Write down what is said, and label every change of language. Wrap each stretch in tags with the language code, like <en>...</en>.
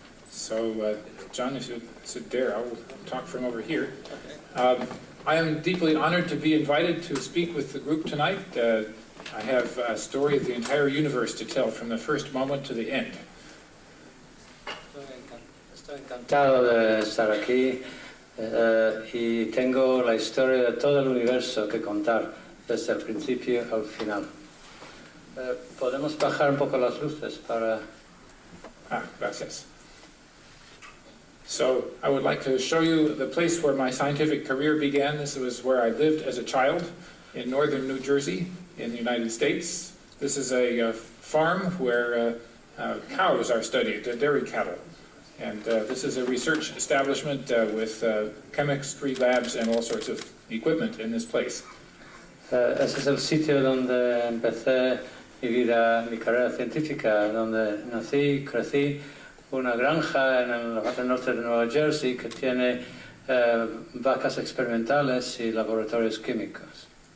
<en>So, John, if you sit there, I will talk from over here. I am deeply honored to be invited to speak with the group tonight. I have a story of the entire universe to tell from the first moment to the end.</en> <es>Estoy encantado de estar aquí y tengo la historia de todo el universo que contar desde el principio al final. Podemos bajar un poco las luces para... Gracias.</es> <en>So, I would like to show you the place where my scientific career began. This was where I lived as a child in northern New Jersey in the United States. This is a farm where cows are studied, dairy cattle. And this is a research establishment with chemistry labs and all sorts of equipment in this place.</en> <es>Ese es el sitio donde empecé mi vida, mi carrera científica, donde nací, crecí, una granja en la parte norte de Nueva Jersey que tiene vacas experimentales y laboratorios químicos.</es>